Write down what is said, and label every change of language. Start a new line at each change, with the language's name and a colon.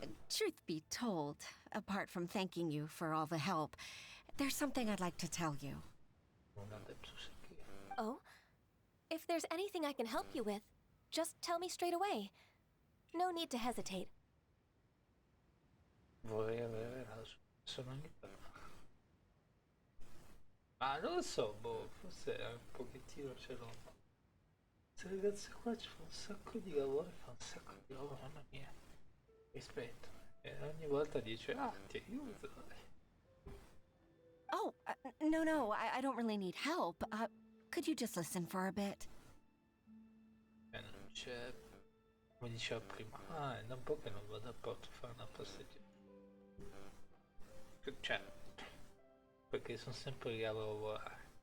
English: Truth be told, apart from thanking you for all the help, there's something I'd like to tell you.
Italian: Non ha detto se che.
English: Oh? If there's anything I can help you with, just tell me straight away. No need to hesitate.
Italian: Vorrei avere la sua personalità. Ma non lo so, boh, forse un pochettino ce l'ho. Queste ragazze qua ci fa un sacco di lavoro, fa un sacco di lavoro, mamma mia. Rispetto. E ogni volta dice, ah, ti aiuto.
English: Oh, no, I don't really need help. Could you just listen for a bit?
Italian: E non c'è, come diceva prima, ah, è da un po' che non vado a porto a fare una passeggiata. Cioè, perché sono sempre lì a lavorare.